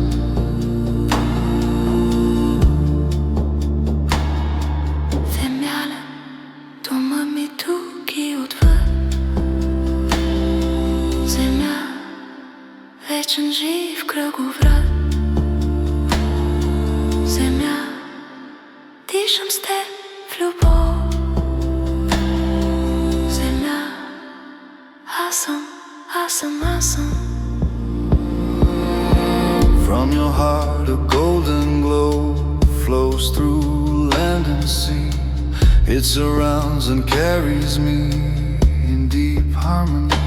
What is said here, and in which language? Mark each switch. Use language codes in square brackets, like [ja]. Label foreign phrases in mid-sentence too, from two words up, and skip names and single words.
[bg] Земя, дома ми тук и отвъд. Земя, вечен жив кръговрат. Земя, дишам с теб в любов. [en] Awesome. From your heart a golden glow flows through land and sea. It surrounds and carries me in deep harmony.